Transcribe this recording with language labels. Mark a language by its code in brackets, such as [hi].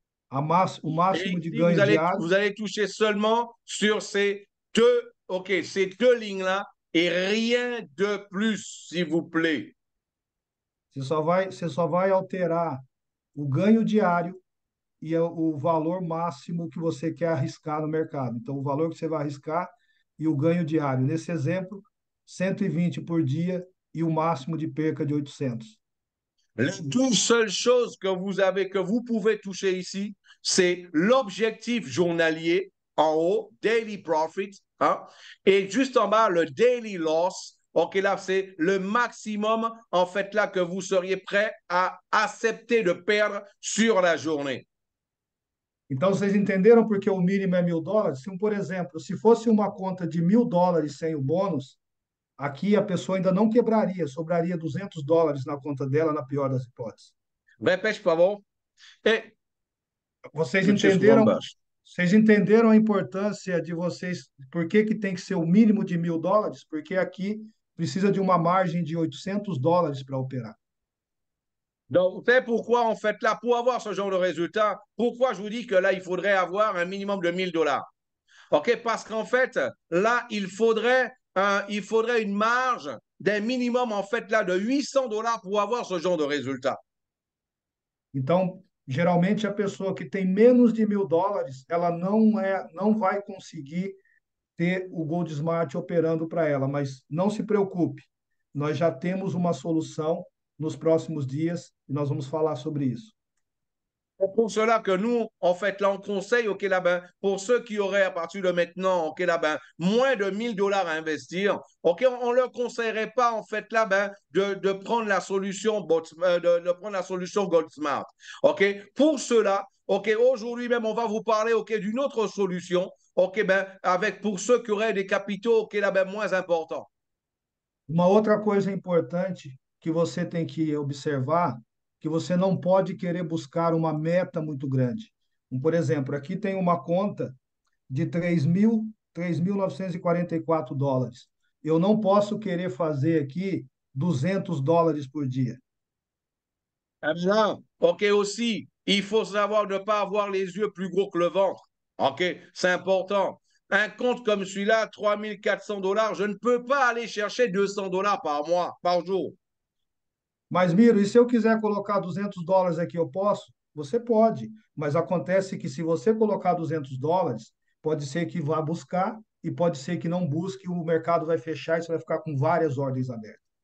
[pt] O [fr] Et [pt] máximo de [fr] ici, [pt] ganho diário, [fr] vous allez toucher seulement sur OK, ces deux lignes-là et rien de plus, s'il vous plaît. [pt] você só vai alterar o ganho diário e o valor máximo que você quer arriscar no mercado. Então, o valor que você vai arriscar e o ganho diário. Nesse exemplo, 120 por dia e o máximo de perca de 800. [fr] Les deux seules choses que vous avez, que vous pouvez toucher ici, c'est l'objectif journalier en haut, daily profit, hein, et juste en bas, le daily loss. OK, là, c'est le maximum, en fait, là, que vous seriez prêt à accepter de perdre sur la journée. [pt] Então, vocês entenderam porque o mínimo é US$ 1.000? Se, por exemplo, se fosse uma conta de US$ 1.000 sem o bônus, aqui a pessoa ainda não quebraria, sobraria US$ 200 na conta dela, na pior das hipóteses. [fr] Répète, [pt] por favor. [fr] Et, [pt] Vocês just entenderam, one bus. vocês entenderam a importância de vocês, por que que tem que ser o mínimo de US$ 1.000? Porque aqui precisa de uma margem de US$ 800 para operar. [fr] Donc, c'est pourquoi, en fait, là, pour avoir ce genre de résultat, pourquoi je vous dis que là, il faudrait avoir un minimum de $1 000. OK? Parce qu'en fait, là, il faudrait une marge d'un minimum, en fait, là, de $800 pour avoir ce genre de résultat. [pt] Então, geralmente a pessoa que tem menos de US$ 1.000, ela não vai conseguir ter o Gold Smart operando para ela, mas não se preocupe, nós já temos uma solução nos próximos dias e nós vamos falar sobre isso. [fr] C'est pour cela que nous, en fait, là, on conseille, OK, là, ben, pour ceux qui auraient à partir de maintenant, OK, là, ben, moins de $1 000 à investir, OK, on ne leur conseillerait pas, en fait, là, ben, de prendre la solution, de prendre la solution Gold Smart. OK, pour cela, OK, aujourd'hui même, on va vous parler, OK, d'une autre solution, OK, ben, avec, pour ceux qui auraient des capitaux, OK, là, ben, moins importants. [pt] Uma outra coisa importante que você tem que observar, que você não pode querer buscar uma meta muito grande. Por exemplo, aqui tem uma conta de 3.944 dólares. Eu não posso querer fazer aqui US$ 200 por dia. Absent. [fr] OK, aussi, il faut savoir ne pas avoir les yeux plus gros que le ventre. OK, c'est important. Un compte comme celui-là, $3 400, je ne peux pas aller chercher $200 par mois, par jour. [pt] Mas, Miro, e se eu quiser colocar US$ 200 aqui, eu posso? Você pode, mas acontece que se você colocar US$ 200, pode ser que vá buscar e pode ser que não busque, o mercado vai fechar e você vai ficar com várias ordens abertas.